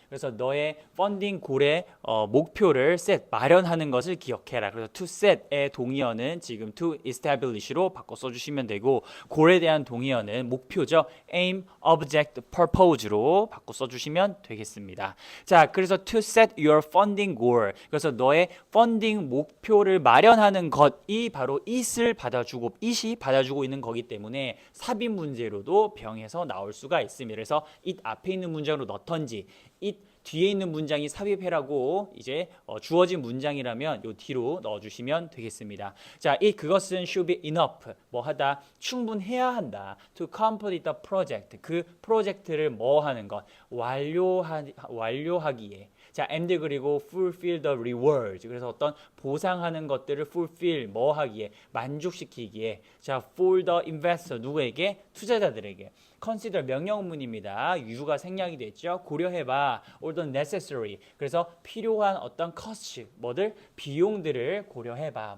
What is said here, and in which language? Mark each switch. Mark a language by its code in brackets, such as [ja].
[ko] 그래서 너의 funding goal의 목표를 set, 마련하는 것을 기억해라. 그래서 to set의 동의어는 지금 to establish로 바꿔 써주시면 되고, goal에 대한 동의어는 목표죠. aim, object, purpose로 바꿔 써주시면 되겠습니다. [en] 자, 그래서 to set your funding goal. [ko] 그래서 너의 funding 목표를 마련하는 것이 바로 it이 받아주고 있는 거기 때문에 삽입 문제로도 병에서 나올 수가 있습니다. 그래서 it 앞에 있는 문장으로 넣던지, it 뒤에 있는 문장이 삽입해라고 이제 주어진 문장이라면 요 뒤로 넣어주시면 되겠습니다. 자, 그것은 [en] should be enough, [ko] 하다, 충분해야 한다. [en] to complete the project, [ko] 그 프로젝트를 하는 것, 완료하기에. [en] 자, and 그리고 fulfill the rewards. [ko] 그래서 어떤 보상하는 것들을 fulfill 하기에, 만족시키기에. 자, [en] for the investor, [ko] 누구에게? 투자자들에게. consider 명령문입니다. you가 생략이 됐죠. 고려해봐. [en] all the necessary. [ko] 그래서 필요한 어떤 cost, 뭐들 비용들을 고려해봐.